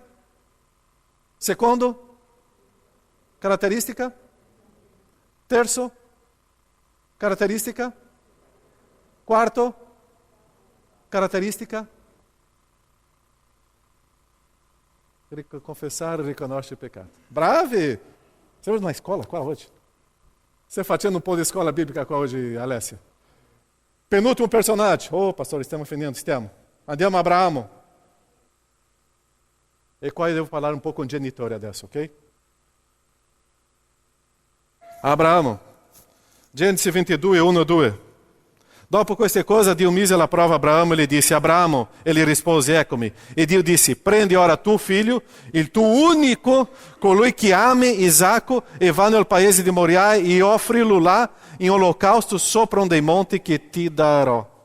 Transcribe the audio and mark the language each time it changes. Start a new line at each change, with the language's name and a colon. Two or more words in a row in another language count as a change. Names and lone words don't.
Italian: Secondo? Caratteristica? Terzo? Caratteristica? Quarto? Caratteristica?
Portuguese: Confessar e riconoscere o pecado. Brave! Você hoje na escola? Qual hoje? Você facendo um pouco de escola bíblica qual hoje, Alessia? Penúltimo personagem. Pastor, estamos finendo, estamos.
Italian: Andiamo a Abraamo. E qua
Portuguese: eu devo falar um pouco com
Italian: genitore adesso,
Portuguese: ok?
Italian: Abraamo. Genesi 22, 1 e 2. Dopo queste cose Dio mise alla prova Abraamo e gli disse: Abraamo, e gli rispose: eccomi. E Dio disse: prendi ora tuo figlio, il tuo unico, colui che ami Isacco, e va nel paese di Moriah e offrilo là in olocausto sopra un dei monti che ti darò.